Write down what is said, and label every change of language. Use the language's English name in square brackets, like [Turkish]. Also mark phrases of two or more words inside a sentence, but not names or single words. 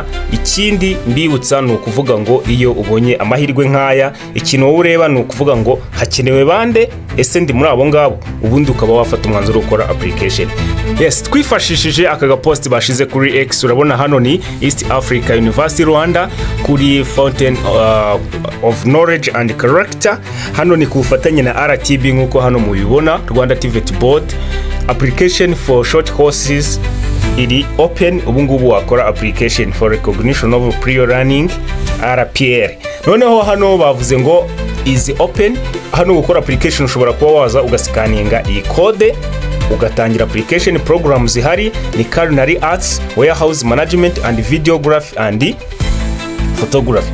[Kinyarwanda] Ikindi mbibutsa ni ukuvuga ngo iyo ubonye amahirwe nk'aya, ikintu wowe ureba ni ukuvuga ngo hakenewe bande, ese ndi muri abo ngabo, ubundi ukaba wafata umwanzuro ukora application. Yes, twifashishije aka gapost bashize kuri X, urabona hano ni East Africa University Rwanda kuri Fountain of Knowledge and Character. Hano ni kubufatanye na RTB nkuko hano mubibona, Rwanda TVET board. [English] Application for short courses iri open. [Kinyarwanda] Ubungubu wakora [English] application for recognition of prior learning RPR. [Kinyarwanda] Noneho hano bavuze ngo [English] is open. [Kinyarwanda] Hano gukora application ushobora kuba waza ugasikaninga iyi code ugatangira application. Programs zihari ni Culinary Arts, Warehouse Management and Videography and Photography.